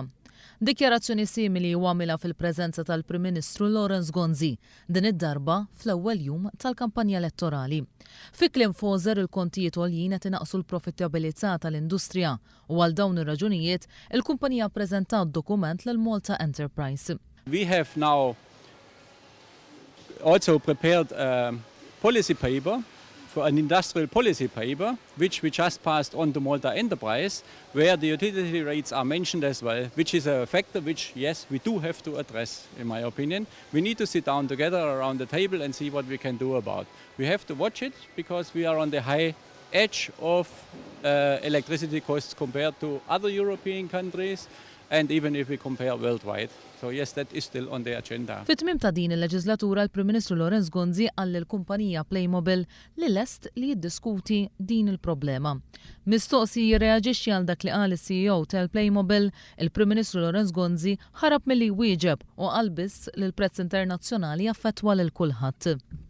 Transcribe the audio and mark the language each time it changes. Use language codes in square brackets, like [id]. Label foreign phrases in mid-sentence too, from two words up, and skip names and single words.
[mt] Dikjarazzjoni simili u għamila fil-prezenza tal-Prim Ministru Lawrence Gonzi, din id-darba fl-ewwel jum tal-kampanja elettorali. Fi kliem Fauser il-kontijiet għoljin qed inaqsu l-profittabilità tal-industrija u għal dawn ir-raġunijiet il-kumpanija ppreżentat dokument lil Malta Enterprise. [en] We have now also prepared a policy paper for an industrial policy paper, which we just passed on to Malta Enterprise, where the utility rates are mentioned as well, which is a factor which, yes, we do have to address, in my opinion. We need to sit down together around the table and see what we can do about. We have to watch it because we are on the high edge of electricity costs compared to other European countries, and even if we compare worldwide. So yes, that is still on the agenda. [mt] Fit-tmiem ta' din il-leġislatura l-Prim Ministru Lawrence Gonzi qal lill-kumpanija Playmobil li lest li jiddiskuti din il-problema. Mistoqsi jirreaġixxi għal dak li qal is-CEO tal-Playmobil, il-Prim Ministru Lawrence Gonzi ħarab milli wieġeb u qal biss li l-prezz internazzjonali affettwa lil kulħadd.